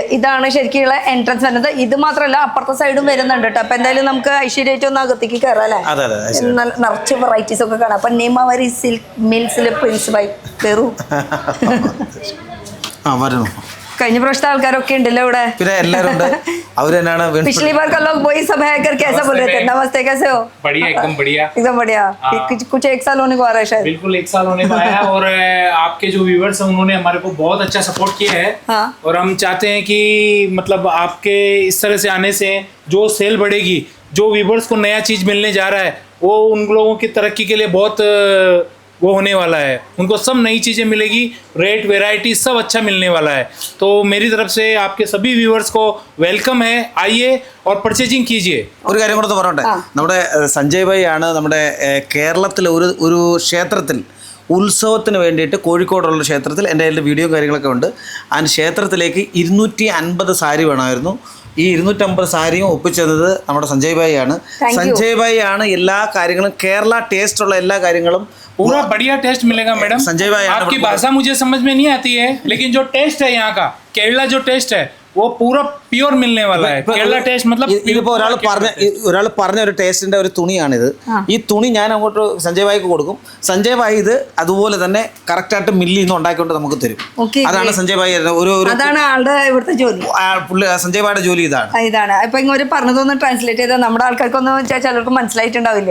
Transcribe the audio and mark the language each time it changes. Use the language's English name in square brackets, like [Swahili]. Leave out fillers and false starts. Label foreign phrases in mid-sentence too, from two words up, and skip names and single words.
[Malayalam] ഇതാണ് ശരിക്കുള്ള എൻട്രൻസ് വരുന്നത്. ഇത് മാത്രമല്ല അപ്പുറത്തെ സൈഡും വരുന്നുണ്ട് കേട്ടോ. അപ്പൊ എന്തായാലും നമുക്ക് ഐശ്വര്യമായിട്ട് ഒന്ന് അകത്തേക്ക് കയറാം അല്ലേ. നിറച്ച് വെറൈറ്റീസ് ഒക്കെ കാണാം. അപ്പൊ നിമാവരി സിൽക്ക് മിൽസിൽ പ്രിൻസ് ബൈ കയറും. കഴിഞ്ഞ പ്രാവശ്യത്തെ ആൾക്കാരൊക്കെ ഉണ്ടല്ലോ ഇവിടെ. പിന്നെ എല്ലാവരും ഉണ്ട്. [Hindi] पिछली बार का लोग वही सब है कर कैसा बोल रहे थे? नमस्ते, कैसे हो? बढ़िया, एकदम बढ़िया, एकदम बढ़िया। कुछ 1 साल होने को आ रहा है शायद। बिल्कुल 1 साल होने को आया है और आपके जो व्यूअर्स हैं उन्होंने हमारे को बहुत अच्छा सपोर्ट किया है। और हम चाहते हैं कि मतलब आपके इस तरह से आने से जो सेल बढ़ेगी, जो व्यूअर्स को नया चीज मिलने जा रहा है, वो उन लोगों की तरक्की के लिए बहुत वो होने वाला है। उनको सब नई चीज़ें मिलेगी, रेट वेराइटी सब अच्छा मिलने वाला है। तो मेरी तरफ से आपके सभी व्यूअर्स को वेलकम है, आइए और परचेजिंग कीजिए। [Malayalam] ഒരു കാര്യം കൂടെ പറയട്ടെ, നമ്മുടെ സഞ്ജയ് ഭായി ആണ് നമ്മുടെ കേരളത്തിലെ ഒരു ക്ഷേത്രത്തിൽ ഉത്സവത്തിന് വേണ്ടിയിട്ട് കോഴിക്കോടുള്ള ക്ഷേത്രത്തിൽ എൻ്റെ കയ്യിൽ വീഡിയോ കാര്യങ്ങളൊക്കെ ഉണ്ട്. ആ ക്ഷേത്രത്തിലേക്ക് 250 സാരി വേണമായിരുന്നു. ഈ 250 സാരിയും ഒപ്പിച്ചത് നമ്മുടെ സഞ്ജയ് ഭായി ആണ്. സഞ്ജയ് ഭായി ആണ് എല്ലാ കാര്യങ്ങളും, കേരള ടേസ്റ്റ് ഉള്ള എല്ലാ കാര്യങ്ങളും [Hindi] पूरा बढ़िया टेस्ट मिलेगा मैडम। संजय भाई आपकी भाषा मुझे समझ में नहीं आती है, लेकिन जो टेस्ट है यहाँ का, केरला जो टेस्ट है वो पूरा प्योर मिलने वाला है। केरला टेस्ट मतलब [Malayalam] ഇതിപ്പോ ഒരാൾ പറഞ്ഞ ഒരു ടേസ്റ്റിന്റെ ഒരു തുണിയാണിത്. ഈ തുണി ഞാൻ അങ്ങോട്ട് സഞ്ജയ് ഭായിക്ക് കൊടുക്കും. സഞ്ജയ് ഭായി ഇത് അതുപോലെ തന്നെ കറക്റ്റ് ആയിട്ട് മില്ലിൽ നിന്ന് ഉണ്ടാക്കിക്കൊണ്ട് നമുക്ക് തരും. അതാണ് സഞ്ജയ് ഭായി അതാണ് ആളുടെ ഇവിടുത്തെ ജോലി. സഞ്ജയ് ഭായിയുടെ ജോലി ഇതാണ്. ഇപ്പൊ ഇങ്ങനെ പറഞ്ഞതൊന്ന് ട്രാൻസ്ലേറ്റ് ചെയ്താൽ നമ്മുടെ ആൾക്കാർക്കൊന്നും ചിലർക്ക് മനസ്സിലായിട്ടുണ്ടാവില്ല.